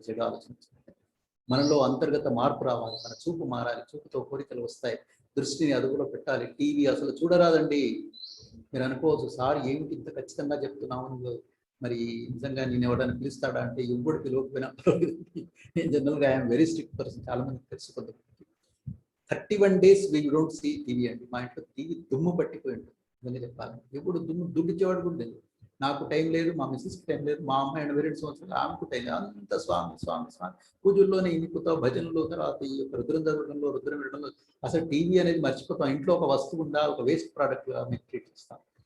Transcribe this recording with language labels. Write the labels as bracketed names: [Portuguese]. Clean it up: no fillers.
[Telugu] చెడు ఆలోచన వచ్చిందంటే మనలో అంతర్గత మార్పు రావాలి, మన చూపు మారాలి, చూపుతో కోరికలు వస్తాయి, దృష్టిని అదుపులో పెట్టాలి. టీవీ అసలు చూడరాదండి. మీరు అనుకోవచ్చు, సార్ ఏమిటి ఇంత ఖచ్చితంగా చెప్తున్నావు నువ్వు, మరి నిజంగా నేను ఎవరైనా పిలుస్తాడా అంటే ఎవ్వడు పిలవకపోయినా నేను జనరల్గా [English] I'm very strict person, [Telugu] చాలా మందికి తెలుసుకుంటుంది. [English] 31 days we don't see TV అండి. [Telugu] మా ఇంట్లో టీవీ దుమ్ము పట్టిపోయి ఉంటుంది నిజంగా చెప్పాలంటే. ఎప్పుడు దుడ్డిచ్చేవాడు కూడా లేదు. నాకు టైం లేదు, మా మిస్సెస్కి టైం లేదు, మా అమ్మాయి 82 సంవత్సరాలు ఆమెకు టైం లేదు. అంత స్వామి స్వామి స్వామి పూజల్లోనే ఇనిపోతాం, భజనలో, తర్వాత ఈ యొక్క రుద్రం చదవడంలో, రుద్రం వినడంలో. అసలు టీవీ అనేది మర్చిపోతాం. ఇంట్లో ఒక వస్తువు ఉందా, ఒక వేస్ట్ ప్రోడక్ట్గా మేము ట్రీట్ చేస్తాం.